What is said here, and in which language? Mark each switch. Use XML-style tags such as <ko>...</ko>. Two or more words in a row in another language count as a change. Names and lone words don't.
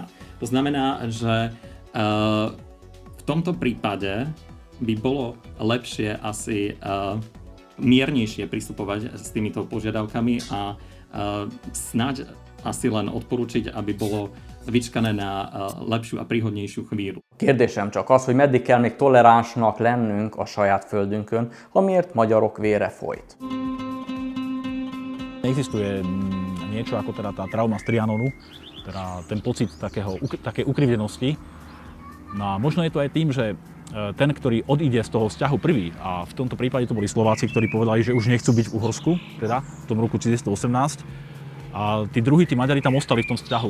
<sk>To znamená, že v tomto prípade by bolo lepšie asi miernejšie pristupovať s týmito požiadavkami a snáď asi len odporučiť, aby bolo vyčkané na lepšiu a príhodnejšiu chvíľu.</sk> <hu>Kérdésem csak az, hogy meddig kell még toleránsnak lennünk a saját földünkön, amiért magyarok vére folyt.</hu> <sk>Existuje niečo ako teda tá trauma z Trianonu, teda ten pocit takej ukrivdenosti. No a možno je to aj tým, že ten, ktorý odíde z toho vzťahu prvý, a v tomto prípade to boli Slováci, ktorí povedali, že už nechcú byť v Uhorsku, teda v tom roku 1918, a tí druhí, tí Maďari tam ostali v tom vzťahu.</sk>